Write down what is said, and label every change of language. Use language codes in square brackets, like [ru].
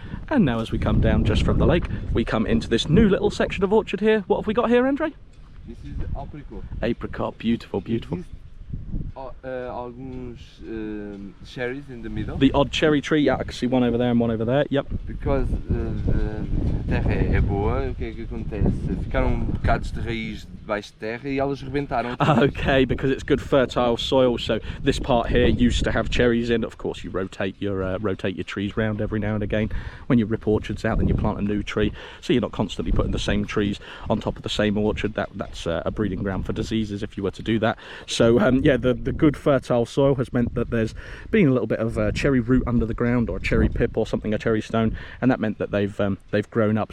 [en] And now, as we come down just from the lake, we come into this new little section of orchard here. What have we got here, Andre? This is apricot. Apricot, beautiful. [pt] Alguns [en] cherries in the middle. The odd cherry tree, yeah, I can see one over there and one over there, yep. Because [pt] a terra é boa, o que é que acontece? Ficaram bocados de raiz debaixo de terra e elas rebentaram. [en] Okay, because it's good fertile soil, so this part here used to have cherries in. Of course, you rotate your trees round every now and again. When you rip orchards out, then you plant a new tree, so you're not constantly putting the same trees on top of the same orchard. That's a breeding ground for diseases if you were to do that. So yeah, the good fertile soil has meant that there's been a little bit of cherry root under the ground, or a cherry pip or something, a cherry stone, and that meant that they've grown up.